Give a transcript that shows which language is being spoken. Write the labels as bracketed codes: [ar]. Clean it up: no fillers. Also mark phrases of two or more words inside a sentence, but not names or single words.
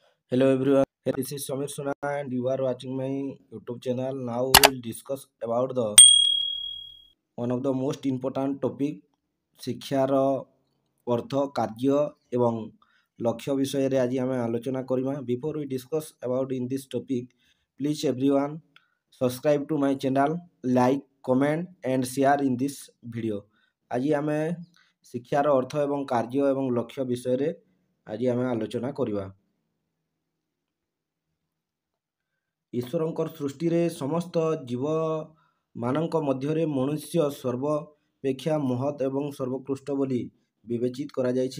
[en] Hello everyone, this is Samir Suna and you are watching my YouTube channel. Now we will discuss about the one of the most important topic [or] ଶିକ୍ଷାର ଅର୍ଥ କାର୍ଯ୍ୟ ଏବଂ ଲକ୍ଷ୍ୟ ବିଷୟରେ ଆଜି ଆମେ ଆଲୋଚନା କରିବା. [en] Before we discuss about in this topic, please everyone subscribe to my channel, like, comment and share in this video. [or] ଆଜି ଆମେ ଶିକ୍ଷାର ଅର୍ଥ ଏବଂ କାର୍ଯ୍ୟ ଏବଂ ଲକ୍ଷ୍ୟ ବିଷୟରେ ଆଜି ଆମେ ଆଲୋଚନା କରିବା. ଈଶ୍ୱରଙ୍କର ସୃଷ୍ଟିରେ ସମସ୍ତ ଜୀବମାନଙ୍କ ମଧ୍ୟରେ ମନୁଷ୍ୟ ସର୍ବାପେକ୍ଷା ମହତ୍ ଏବଂ ସର୍ବୋତ୍କୃଷ୍ଟ ବୋଲି ବିବେଚିତ କରାଯାଇଛି।